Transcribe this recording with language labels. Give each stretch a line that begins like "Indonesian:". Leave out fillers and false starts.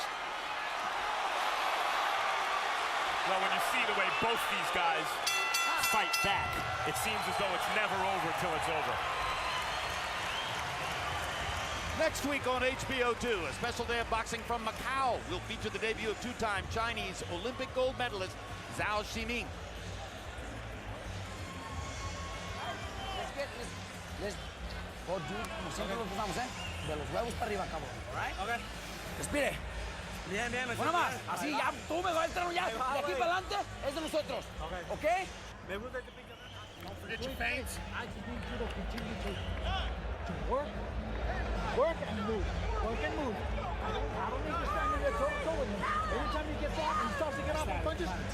English: Well, when you see the way both these guys fight back, it seems as though it's never over till it's over. Next week on HBO 2, a special day of boxing from Macau will feature the debut of 2-time Chinese Olympic gold medalist Zhao Ximing. Let's go do
Spanish: como siempre lo empezamos, de los huevos para arriba, cabrón. Alright? Okay. Respire. Bien. Bueno más, así ya, tú me vas a entrar ya. De aquí para adelante es de nosotros. Okay? Me gusta que pica.
English: Don't forget your feints. I just need you to continue to work. Work and move. Work and move. I don't need you standing there toe with me. Every time you get off and starts to get off and punches.